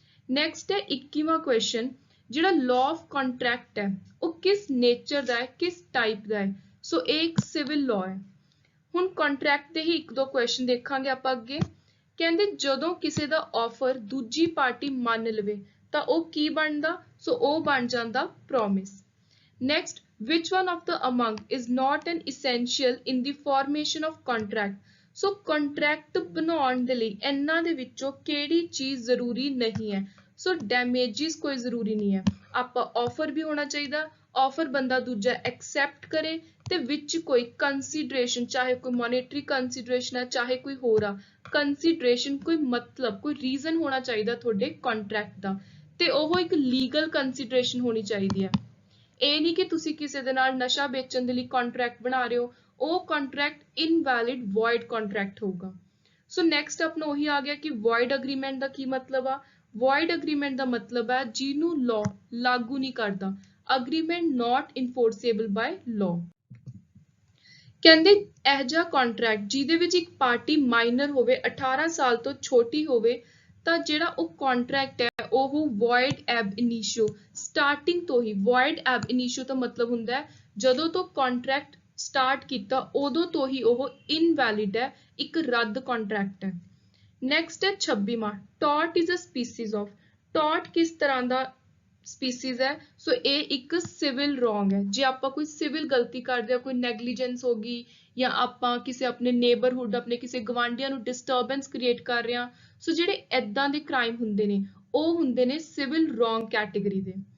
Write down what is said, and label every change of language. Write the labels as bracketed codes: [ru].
[pa] Next ਹੈ 21ਵਾਂ question, ਜਿਹੜਾ law of contract ਹੈ ਉਹ ਕਿਸ ਨੇਚਰ ਦਾ ਹੈ, ਕਿਸ ਟਾਈਪ ਦਾ ਹੈ? ਸੋ ਇਹ ਇੱਕ ਸਿਵਲ ਲਾਅ ਹੈ. ਹੁਣ ਕੰਟਰੈਕਟ ਦੇ ਹੀ ਇੱਕ ਦੋ ਕੁਐਸਚਨ ਦੇਖਾਂਗੇ ਆਪਾਂ ਅੱਗੇ. ਕਹਿੰਦੇ ਜਦੋਂ ਕਿਸੇ ਦਾ ਆਫਰ ਦੂਜੀ ਪਾਰਟੀ ਮੰਨ ਲਵੇ ਤਾਂ ਉਹ ਕੀ ਬਣਦਾ? ਸੋ ਉਹ ਬਣ ਜਾਂਦਾ promise. [en] Next which one of the among is not an essential in the formation of contract? [pa] So contract ਬਣਾਉਣ ਦੇ ਲਈ ਇਹਨਾਂ ਦੇ ਵਿੱਚੋਂ ਕਿਹੜੀ ਚੀਜ਼ ਜ਼ਰੂਰੀ ਨਹੀਂ ਹੈ? ਸੋ ਡੈਮੇਜਸ ਕੋਈ ਜ਼ਰੂਰੀ ਨਹੀਂ ਹੈ, ਆਪਾਂ ਆਫਰ ਵੀ ਹੋਣਾ ਚਾਹੀਦਾ, ਆਫਰ ਬੰਦਾ ਦੂਜਾ ਐਕਸੈਪਟ ਕਰੇ, ਤੇ ਵਿੱਚ ਕੋਈ ਕੰਸੀਡਰੇਸ਼ਨ, ਚਾਹੇ ਕੋਈ ਮੋਨੇਟਰੀ ਕੰਸੀਡਰੇਸ਼ਨ ਹੈ ਚਾਹੇ ਕੋਈ ਹੋਰ ਆ ਕੰਸੀਡਰੇਸ਼ਨ, ਕੋਈ ਮਤਲਬ ਕੋਈ ਰੀਜ਼ਨ ਹੋਣਾ ਚਾਹੀਦਾ ਤੁਹਾਡੇ ਕੰਟਰੈਕਟ ਦਾ, ਤੇ ਉਹ ਇੱਕ ਲੀਗਲ ਕੰਸੀਡਰੇਸ਼ਨ ਹੋਣੀ ਚਾਹੀਦੀ ਹੈ. ਇਹ ਨਹੀਂ ਕਿ ਤੁਸੀਂ ਕਿਸੇ ਦੇ ਨਾਲ ਨਸ਼ਾ ਵੇਚਣ ਦੇ ਲਈ ਕੰਟਰੈਕਟ ਬਣਾ ਰਹੇ ਹੋ, ਉਹ ਕੰਟਰੈਕਟ ਇਨਵੈਲਿਡ void ਕੰਟਰੈਕਟ ਹੋਊਗਾ. ਸੋ ਨੈਕਸਟ ਆਪਣਾ ਉਹੀ ਆ ਗਿਆ ਕਿ void ਅਗਰੀਮੈਂਟ ਦਾ ਕੀ ਮਤਲਬ ਆ? [en] void agreement [pa] ਦਾ ਮਤਲਬ ਹੈ ਜਿਹਨੂੰ [en] law [pa] ਲਾਗੂ ਨਹੀਂ ਕਰਦਾ, [en] agreement not enforceable by law. [pa] ਕਹਿੰਦੇ ਇਹ ਜਿਹਾ ਕੰਟਰੈਕਟ ਜਿਹਦੇ ਵਿੱਚ ਇੱਕ ਪਾਰਟੀ ਮਾਈਨਰ ਹੋਵੇ, 18 ਸਾਲ ਤੋਂ ਛੋਟੀ ਹੋਵੇ, ਤਾਂ ਜਿਹੜਾ ਉਹ ਕੰਟਰੈਕਟ ਹੈ ਉਹ void ab initio, ਸਟਾਰਟਿੰਗ ਤੋਂ ਹੀ void ab initio ਦਾ ਮਤਲਬ ਹੁੰਦਾ ਹੈ ਜਦੋਂ ਤੋਂ ਕੰਟਰੈਕਟ ਸਟਾਰਟ ਕੀਤਾ ਉਦੋਂ ਤੋਂ ਹੀ ਉਹ ਇਨਵੈਲਿਡ ਹੈ, ਇੱਕ ਰੱਦ ਕੰਟਰੈਕਟ ਹੈ. [en] next [pa] ਹੈ 26ਵਾਂ, [en] Tort is a species of. [pa] ਟॉर्ट ਕਿਸ ਤਰ੍ਹਾਂ ਦਾ ਸਪੀਸੀਜ਼ ਹੈ? ਸੋ ਇਹ ਇੱਕ ਸਿਵਲ ਰੋਂਗ ਹੈ. ਜੇ ਆਪਾਂ ਕੋਈ ਸਿਵਲ ਗਲਤੀ ਕਰਦੇ ਹਾਂ, ਕੋਈ ਨੈਗਲੀਜੈਂਸ ਹੋ ਗਈ, ਜਾਂ ਆਪਾਂ ਕਿਸੇ ਆਪਣੇ ਨੇਬਰਹੁੱਡ, ਆਪਣੇ ਕਿਸੇ ਗਵਾਂਢੀਆਂ ਨੂੰ ਡਿਸਟਰਬੈਂਸ ਕ੍ਰੀਏਟ ਕਰ ਰਹੇ ਹਾਂ, ਸੋ ਜਿਹੜੇ ਐਦਾਂ ਦੇ ਕ੍ਰਾਈਮ ਹੁੰਦੇ ਨੇ ਉਹ ਹੁੰਦੇ ਨੇ ਸਿਵਲ ਰੋਂਗ ਕੈਟੇਗਰੀ ਦੇ.